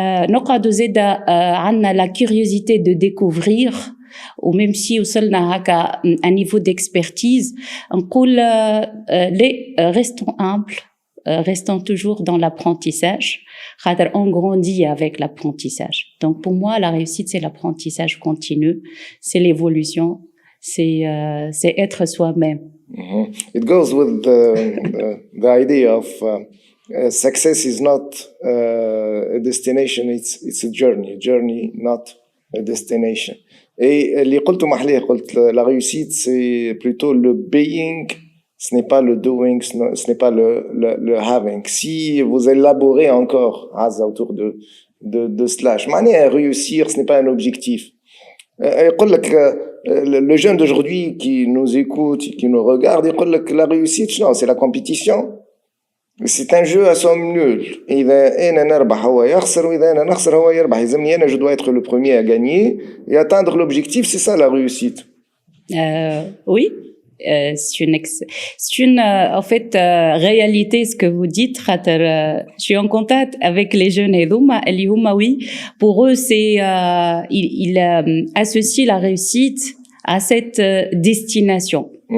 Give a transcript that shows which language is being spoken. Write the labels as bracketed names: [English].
[Arabic] نقعد زيدا عندنا [French] la curiosité de découvrir, ou même si [Arabic] وصلنا هكا [French] un niveau d'expertise [Arabic] نقول [French] restons humbles, restons toujours dans l'apprentissage. On grandit avec l'apprentissage. Donc pour moi, la réussite, c'est l'apprentissage continu, c'est l'évolution, c'est être soi-même. [English] It goes with the idea of success is not a destination, it's a journey, not a destination. [French] Et [Arabic] اللي قلته محليه قلت [French] la réussite c'est plutôt le [English] being, [French] ce n'est pas le [English] doing, [French] ce n'est pas le [English] having. [French] Si vous élaborez encore autour de slash, [Arabic] معناها [French] réussir ce n'est pas un objectif. [Arabic] يقول لك [French] le jeune d'aujourd'hui qui nous écoute, qui nous regarde, يقول لك la réussite non, c'est la compétition. C'est un jeu à somme nulle. [Arabic] إذا أنا نربح هو يخسر وإذا أنا نخسر هو يربح. يلزمني أنا [French] je dois être le premier à gagner et atteindre l'objectif, c'est ça la réussite. Oui, c'est une en fait réalité ce que vous dites. Je suis en contact avec les jeunes [Arabic] هذوما اللي هما [French] oui, pour eux c'est ils associent la réussite à cette destination.